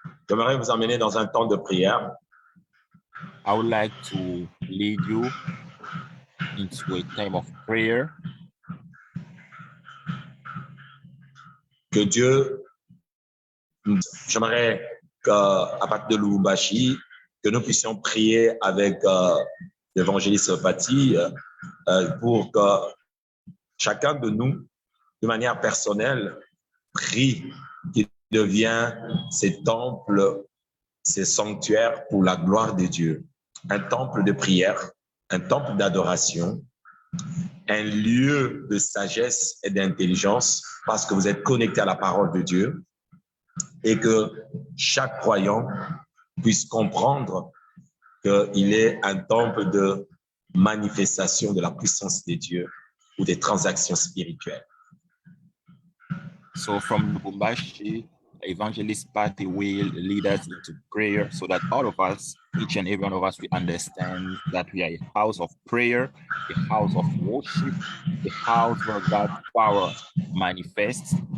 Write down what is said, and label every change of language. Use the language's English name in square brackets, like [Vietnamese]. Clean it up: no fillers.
[French] J'aimerais vous emmener dans un temps de prière. [English] I would like to lead you into a time of prayer. [French] Que Dieu, j'aimerais qu'à partir de Lubumbashi, que nous puissions prier avec l'évangéliste Fati pour que chacun de nous, de manière personnelle, prie qu'il devienne ces temples, ces sanctuaires pour la gloire de Dieu. Un temple de prière, un temple d'adoration, un lieu de sagesse et d'intelligence parce que vous êtes connectés à la parole de Dieu et que chaque croyant puisse comprendre qu'il est un temple de manifestation de la puissance de Dieu ou des transactions spirituelles. [English] So from Lubumbashi, Evangelist Patty will lead us into prayer so that all of us, each and every one of us, we understand that we are a house of prayer, a house of worship, a house where God's power manifests.